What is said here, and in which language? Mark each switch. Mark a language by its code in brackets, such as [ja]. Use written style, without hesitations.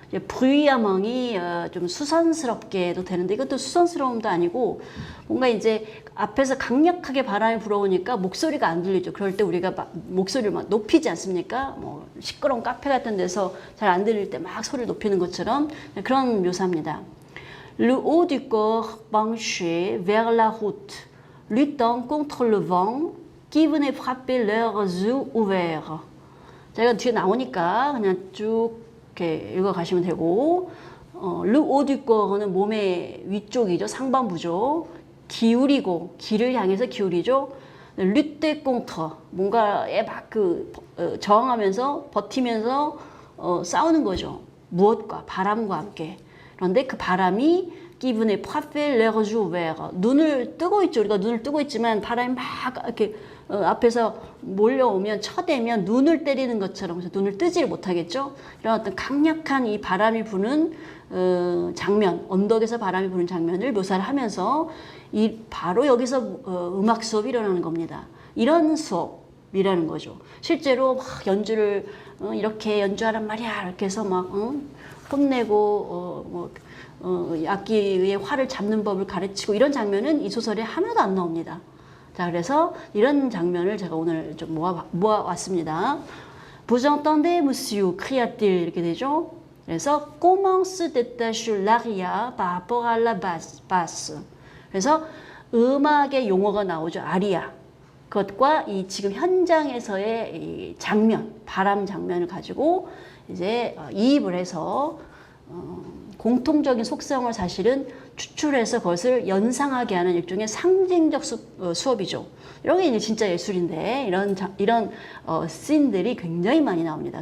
[ko] bruyamment이 좀 수선스럽게도 되는데, 이것도 수선스러움도 아니고 뭔가 이제 앞에서 강력하게 바람이 불어오니까 목소리가 안 들리죠. 그럴 때 우리가 목소리를 막 높이지 않습니까? 뭐 시끄러운 카페 같은 데서 잘 안 들릴 때 막 소리를 높이는 것처럼 그런 묘사입니다. [fr] Le haut du corps penché vers la route, luttant contre le vent qui venait frapper leurs yeux ouverts. [ko] 자, 이건 뒤에 나오니까 그냥 쭉 이렇게 읽어가시면 되고, [fr] le haut du corps [ko] 는 몸의 위쪽이죠. 상반부죠. 기울이고, 길을 향해서 기울이죠. [fr] lutter contre, [ko] 뭔가에 막 저항하면서 버티면서 싸우는 거죠. 무엇과? 바람과 함께. 그런데 그 바람이 기분에 [fr] frapper leurs yeux ouverts, [ko] 눈을 뜨고 있죠. 우리가 눈을 뜨고 있지만 바람이 막 이렇게 앞에서 몰려오면, 쳐대면 눈을 때리는 것처럼, 그래서 눈을 뜨지를 못하겠죠. 이런 어떤 강력한 이 바람이 부는 장면, 언덕에서 바람이 부는 장면을 묘사를 하면서 바로 여기서 음악 수업이 일어나는 겁니다. 이런 수업이라는 거죠. 실제로 막 연주를 이렇게 연주하란 말이야 이렇게 해서 막 혼내고 악기의 활을 잡는 법을 가르치고, 이런 장면은 이 소설에 하나도 안 나옵니다. 자, 그래서 이런 장면을 제가 오늘 좀 모아왔습니다. [fr] Vous entendez, monsieur? cria-t-il. [ko] 이렇게 되죠. 그래서 [fr] comment se détache l'aria par rapport à la basse. [ko] 그래서 음악의 용어가 나오죠. 아리아. 그것과 이 지금 현장에서의 이 장면, 바람 장면을 가지고 이제 이입을 해서 공통적인 속성을 사실은 추출해서 그것을 연상하게 하는 일종의 상징적 수업이죠. 이런 게 이제 진짜 예술인데 이런 씬들이 굉장히 많이 나옵니다.